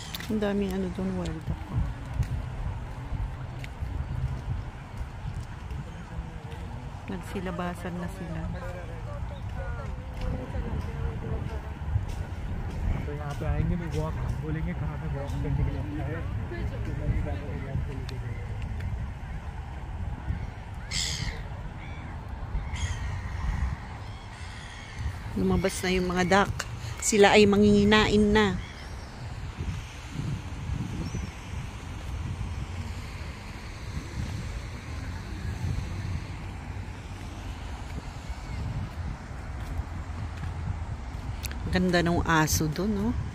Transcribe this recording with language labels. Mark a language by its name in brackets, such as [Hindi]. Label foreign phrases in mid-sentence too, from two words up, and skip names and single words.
[Filipino] Ang daming ano doon, wild ako. Nagsilabasan na sila. [Hindi] तो यहाँ पे आएंगे भी वॉक बोलेंगे कहाँ पे वॉक करने के लिए अच्छा है [Filipino] Lumabas na yung mga duck. Sila ay manginginain na. Ganda ng aso doon, no?